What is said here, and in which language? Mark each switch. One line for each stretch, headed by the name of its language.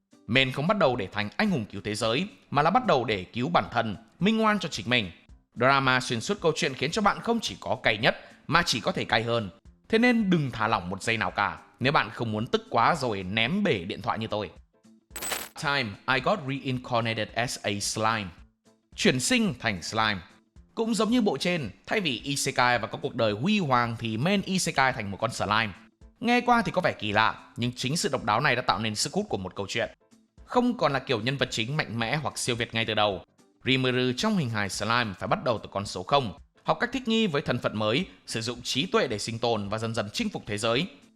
Vietnamese: Main không bắt đầu để thành anh hùng cứu thế giới, mà là bắt đầu để cứu bản thân, minh oan cho chính mình. Drama xuyên suốt câu chuyện khiến cho bạn không chỉ có cay nhất, mà chỉ có thể cay hơn. Thế nên đừng thả lỏng một giây nào cả, nếu bạn không muốn tức quá rồi ném bể điện thoại như tôi.
English: Time I got reincarnated as a slime.
Vietnamese: Chuyển sinh thành slime. Cũng giống như bộ trên, thay vì isekai và có cuộc đời huy hoàng thì main isekai thành một con slime. Nghe qua thì có vẻ kỳ lạ, nhưng chính sự độc đáo này đã tạo nên sức hút của một câu chuyện. Không còn là kiểu nhân vật chính mạnh mẽ hoặc siêu việt ngay từ đầu. Rimuru trong hình hài slime phải bắt đầu từ con số 0, học cách thích nghi với thân phận mới, sử dụng trí tuệ để sinh tồn và dần dần chinh phục thế giới.